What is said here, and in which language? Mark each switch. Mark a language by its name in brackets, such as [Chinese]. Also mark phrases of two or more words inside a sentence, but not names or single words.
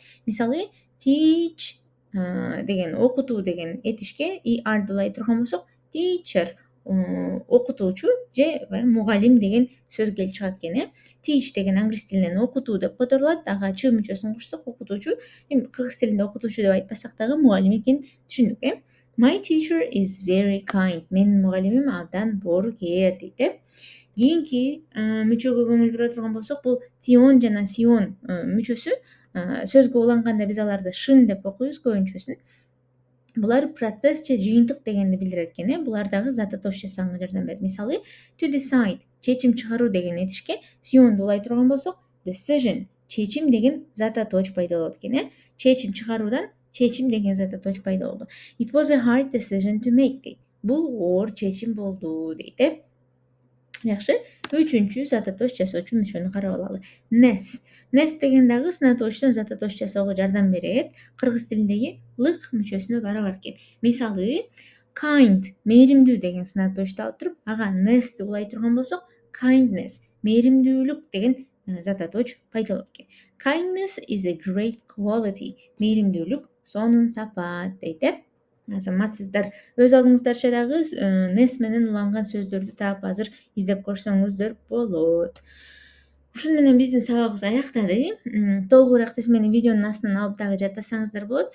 [Kyrgyz] Мисалы, teach деген окутуу деген этишке erду улай турган болсок, teacher окутуучу же баягы мугалим деген сөз келип чыгат экен. Teach деген англис тилинен окутуу деп которулат. Ага ч мүчөсүн кошсок окутуучу. Эми кыргыз тилинде окутуучу деп айтпасак дагы мугалим экенин түшүндүк. [English] My teacher is very kind. [Kyrgyz] Менин мугалимим абдан боорукер дейт. Кийинки мүчөгө көңүл бура турган болсок, бул тион жана сион мүчөсү сөзгө уланганда биз аларды шын деп окуйбуз көбүнчөсүн. Булар процесс же жыйынтык дегенди билдирет экен. Булар дагы зататош жасаганга жардам берет. Мисалы, [English] to decide [Kyrgyz] чечим чыгаруу деген этишке сионду улай турган болсок, decision чечим деген зататоч пайда болот экен. Чечим чыгаруудан чечим деген зататоч пайда болду. [English] It was a hard decision to make дейт. [Kyrgyz] Бул оор чечим болду дейт. Жакшы. Үчүнчү зататош жасоочу мүчөнү карап алалы. Ness деген дагы сынатоочтон зататош жасоого жардам берет. Кыргыз тилиндеги лык мүчөсүнө барабар экен. Мисалы, kind мээримдүү деген сынатоочту алып туруп, ага nessти улай турган болсок, kindness мээримдүүлүк деген зататоч пайда болот экен. [English] Kindness is a great quality. [Kyrgyz] Мээримдүүлүк сонун сапат дейт. Азаматсыздар. Өз алдыңыздарча дагы ness менен уланган сөздөрдү таап азыр издеп көрсөңүздөр болот. Ушуну менен биздин сабагыбыз аяктады. Толугураак тезмени видеонун астынан алып дагы жаттасаңыздар болот.